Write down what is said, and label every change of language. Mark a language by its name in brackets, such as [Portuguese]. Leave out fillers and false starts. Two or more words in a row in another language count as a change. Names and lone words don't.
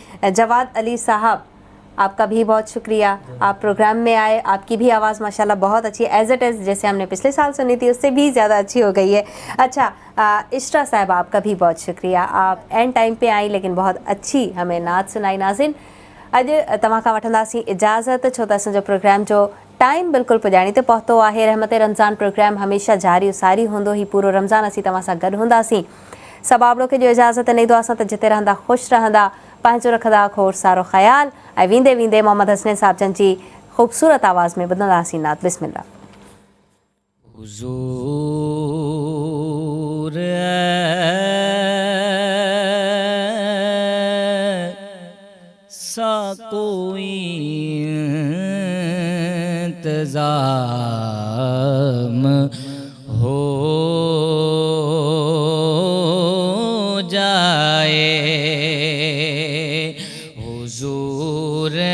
[Urdu] جواد علی صاحب، آپ کا بھی بہت شکریہ، آپ پروگرام میں آئے، آپ کی بھی آواز ماشاءاللہ بہت اچھی ہے، [English] as it is [Urdu] جیسے ہم نے پچھلے سال سنی تھی اس سے بھی زیادہ اچھی ہو گئی ہے۔ اچھا، عشرہ صاحب، آپ کا بھی بہت شکریہ، آپ [English] end time [Urdu] پہ آئیں لیکن بہت اچھی ہمیں نعت سنائی۔ ناظرین، [Sindhi] اج तव्हां खां वठंदासीं इजाज़त, छो त असांजो प्रोग्राम जो टाइम बिल्कुलु पुॼाणी ते पहुतो आहे। रहमत रमज़ान प्रोग्राम हमेशह जारी सारी हूंदो ही, पूरो रमज़ान असीं तव्हां सां गॾु हूंदासीं। सभु आवड़ो खे ॾियो इजाज़त, नई दुआ सां त जिते रहंदा ख़ुशि रहंदा, पंहिंजो रखंदा खोड़ सारो ख़्यालु, ऐं वेंदे वेंदे मोहम्मद हसनैन साहिब जन जी [Urdu] خوبصورت آواز میں بدن ناسی نعت. بسم اللہ. حضور ایسا کوئی انتظام ہو جائے, حضور